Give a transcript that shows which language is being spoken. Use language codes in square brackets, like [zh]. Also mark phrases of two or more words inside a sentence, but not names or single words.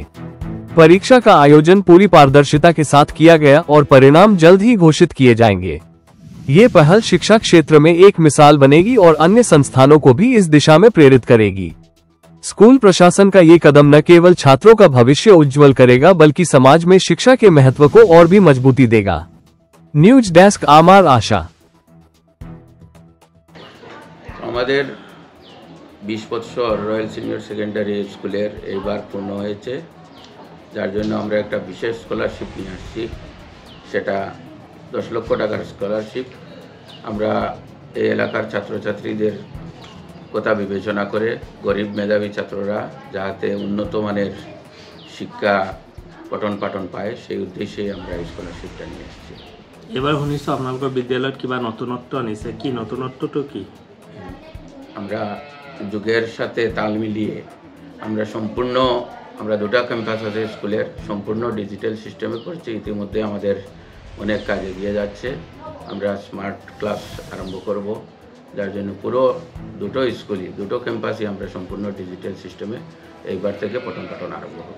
[hi] परीक्षा का आयोजन पूरी पारदर्शिता के साथ किया गया और परिणाम जल्द ही घोषित किए जाएंगे। ये पहल शिक्षा क्षेत्र में एक मिसाल बनेगी और अन्य संस्थानों को भी इस दिशा में प्रेरित करेगी। स्कूल प्रशासन का ये कदम न केवल छात्रों का भविष्य उज्जवल करेगा, बल्कि समाज में शिक्षा के महत्व को और भी मजबूती देगा। [en] news desk [bn] আমার আশা। আমাদের 20 বছর রয়্যাল সিনিয়র সেকেন্ডারি স্কুলের এইবার পূর্ণ হয়েছে, যার জন্য আমরা একটা বিশেষ স্কলারশিপ নিয়ে আসছি। সেটা 10 লক্ষ টাকার স্কলারশিপ। আমরা এই এলাকার ছাত্রছাত্রীদের কথা বিবেচনা করে গরিব মেধাবী ছাত্ররা যাতে উন্নত মানের শিক্ষা পঠন পাঠন পায়, সেই উদ্দেশ্যে আমরা এই স্কলারশিপটা নিয়ে আসছি। [as] এবার শুনিছোঁ আপোনালোকৰ বিদ্যালয়ত কিবা নতুনত্ব আনিছে, কি নতুনত্বটো কি? [bn] আমরা যুগের সাথে তাল মিলিয়ে আমরা দুটা ক্যাম্পাস আছে স্কুলের, সম্পূর্ণ [en] digital system [bn] করছি। ইতিমধ্যে আমাদের অনেক কাজ এগিয়ে যাচ্ছে। আমরা [en] smart class [bn] আরম্ভ করব, যার জন্য পুরো দুটো ক্যাম্পাসই আমরা সম্পূর্ণ [en] digital system [bn] এইবার থেকে পঠন পাঠন আরম্ভ হবে।